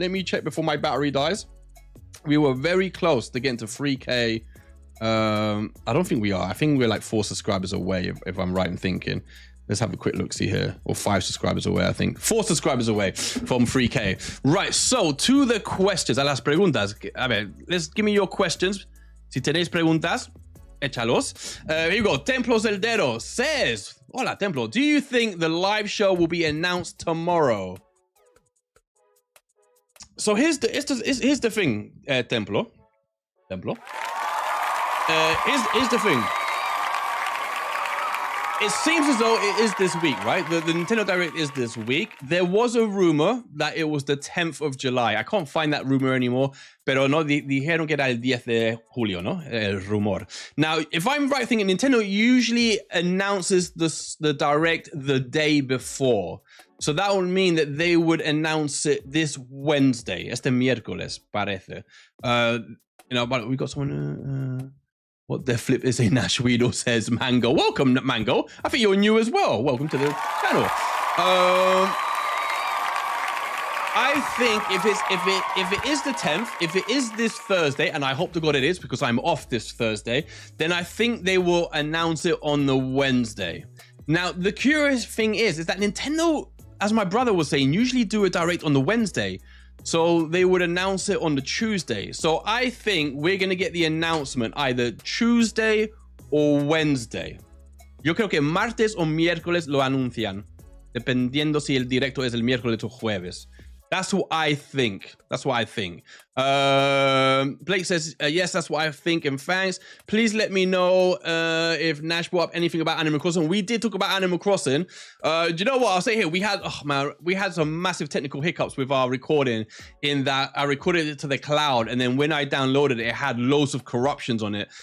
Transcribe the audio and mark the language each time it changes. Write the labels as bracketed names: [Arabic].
[English] Let me check before my battery dies. We were very close to getting to 3K. I don't think we are. I think we're like 4 subscribers away, if I'm right in thinking. Let's have a quick look, see here. Or 5 subscribers away, I think. 4 subscribers away from 3K. Right, so to the questions, [Spanish] a las preguntas. A ver, [English] give me your questions. [Spanish] Si tenéis preguntas, échalos. [English] Here you go. Templo Zeldero says, hola, Templo. Do you think the live show will be announced tomorrow? So here's the thing, Templo. Here's the thing. It seems as though it is this week, right? The Nintendo Direct is this week. There was a rumor that it was the 10th of July. I can't find that rumor anymore. [Spanish] Pero no, dijeron que era el 10 de julio, ¿no? El rumor. [English] Now, if I'm right thinking, Nintendo usually announces the Direct the day before. So that would mean that they would announce it this Wednesday. [Spanish] Este miércoles, parece. [English] You know, but we got someone... What the flip is a Nash Weedle says, Mango. Welcome, Mango. I think you're new as well. Welcome to the channel. I think if it is the 10th, if it is this Thursday, and I hope to God it is because I'm off this Thursday, then I think they will announce it on the Wednesday. Now, the curious thing is that Nintendo, as my brother was saying, usually do a Direct on the Wednesday. So they would announce it on the Tuesday. So I think we're going to get the announcement either Tuesday or Wednesday. [Spanish] Yo creo que martes o miércoles lo anuncian, dependiendo si el directo es el miércoles o jueves. [English] That's what I think. Blake says, yes, that's what I think, and thanks. Please let me know if Nash brought up anything about Animal Crossing. We did talk about Animal Crossing. Do you know what? I'll say here, we had some massive technical hiccups with our recording, in that I recorded it to the cloud, and then when I downloaded it, it had loads of corruptions on it.